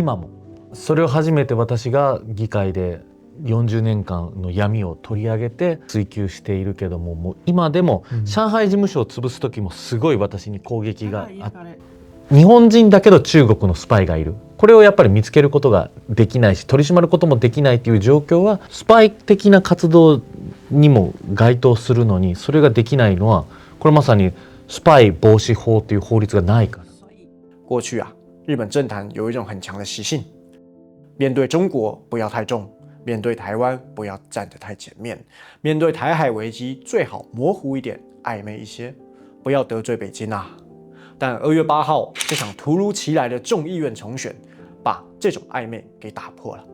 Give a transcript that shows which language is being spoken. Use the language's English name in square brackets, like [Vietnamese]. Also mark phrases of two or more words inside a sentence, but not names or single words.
[Japanese] 今もそれを初めて私が議会で40年間の闇を取り上げて追及しているけども、もう今でも上海事務所を潰す時もすごい私に攻撃があって、日本人だけど中国のスパイがいる、これをやっぱり見つけることができないし取り締まることもできないという状況はスパイ的な活動にも該当するのに、それができないのはこれまさにスパイ防止法という法律がないから。 [Chinese] 过去啊，日本政坛有一种很强的习性，面对中国不要太重，面对台湾不要站得太前面，面对台海危机最好模糊一点，暧昧一些，不要得罪北京啊。但2月8号这场突如其来的众议院重选，把这种暧昧给打破了。